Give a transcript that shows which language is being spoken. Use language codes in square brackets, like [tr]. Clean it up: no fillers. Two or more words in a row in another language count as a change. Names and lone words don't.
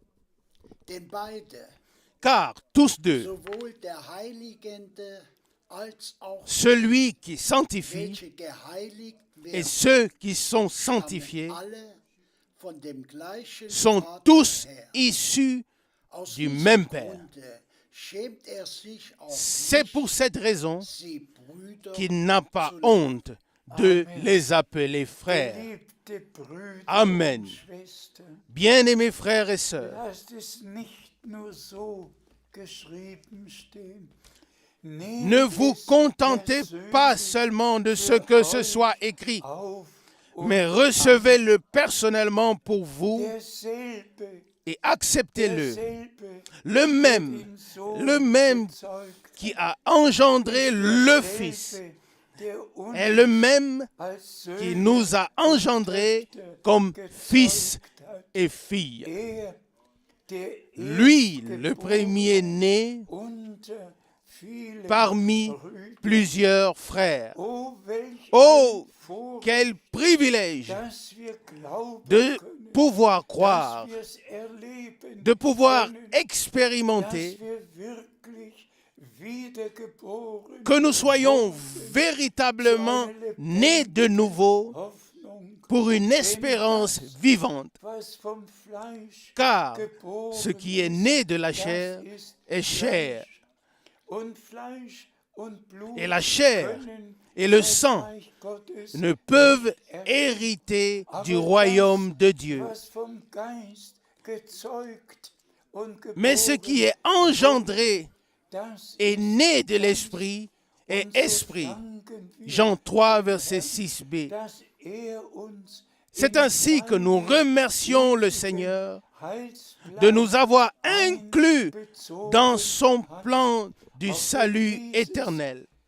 [fr] Car tous deux, celui qui sanctifie et ceux qui sont sanctifiés, sont tous issus du même Père. C'est pour cette raison qu'il n'a pas honte de les appeler frères. [de] Geliebte Brüder Amen. und Schwestern, [fr] Bien-aimés frères et sœurs, [de] lasst es nicht nur so geschrieben stehen. [fr] ne vous contentez pas seulement de ce que ce soit écrit, [de] Auf und [fr] mais recevez-le personnellement pour vous [de] derselbe, [fr] et acceptez-le. [de] derselbe, [fr] Le même [de] gezeugt, [fr] qui a engendré le Fils [de] derselbe, der uns [fr] est le même [de] als [fr] qui [de] Söhne [fr] nous a engendrés comme fils [de] gezeugt hat. [fr] et filles. [de] Der [fr] Lui, le [de] Erstgeborene [fr] premier [de] unter vielen [fr] parmi [de] Brüdern. [fr] plusieurs frères. [de] Oh, welch [fr] Oh, [de] ein Vorrecht, [fr] quel privilège [de] dass wir glauben [fr] de [de] können, [fr] pouvoir [de] dass [fr] croire, [de] wir es erleben [fr] de pouvoir [de] können, [fr] expérimenter [de] dass wir wirklich wiedergeboren [fr] que nous soyons véritablement nés de nouveau [de] Hoffnung, [fr] pour une espérance vivante. [de] was vom Fleisch [fr] Car [de] geboren [fr] ce qui est né de la chair [de] das ist [fr] est chair, [de] Fleisch. Und Fleisch und Blut [fr] et la chair [de] können [fr] et le [de] das [fr] sang [de] Reich Gottes [fr] ne peuvent hériter du royaume de Dieu. [de] was vom Geist gezeugt und [fr] Mais ce [de] geboren, [fr] qui est engendré [de] das [fr] est né de l'esprit et esprit. Jean 3, verset 6b. C'est ainsi que nous remercions le Seigneur de nous avoir inclus dans son plan du salut éternel.